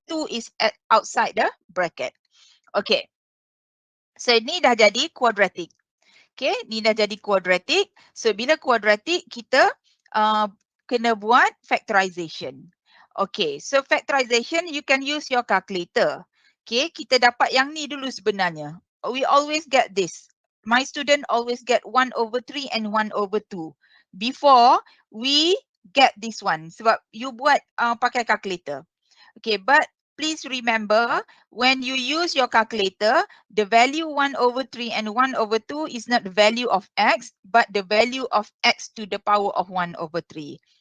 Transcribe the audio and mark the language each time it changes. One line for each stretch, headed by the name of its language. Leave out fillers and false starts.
English: 2 is outside the bracket. Okay, so
Malay: ni dah jadi
English: quadratic.
Malay: Okay, ni dah jadi quadratic. So bila quadratic kita kena buat factorization.
English: Okay, so factorization you can use your calculator.
Malay: Okay, kita dapat yang ni dulu sebenarnya.
English: We always get this. My student always get 1 over 3 and 1 over 2. Before we get this one.
Malay: Sebab you buat pakai
English: calculator. Okay, but please remember, when you use your calculator, the value 1/3 and 1/2 is not the value of x, but the value of x to the power of 1/3.